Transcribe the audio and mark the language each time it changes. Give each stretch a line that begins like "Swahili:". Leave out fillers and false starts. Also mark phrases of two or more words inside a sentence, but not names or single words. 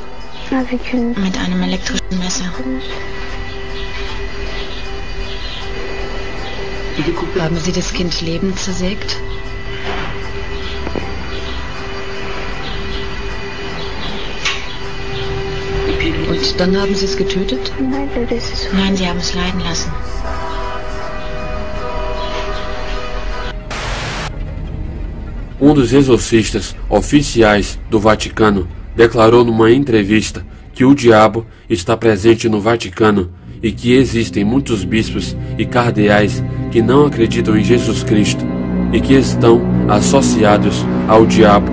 German: Mit einem elektrischen Messer. Haben Sie das Kind lebend zersägt? Und dann haben Sie es getötet? Nein, Sie haben es leiden lassen.
Portuguese: Um dos exorcistas oficiais do Vaticano declarou numa entrevista que o diabo está presente no Vaticano e que existem muitos bispos e cardeais que não acreditam em Jesus Cristo e que estão associados ao diabo.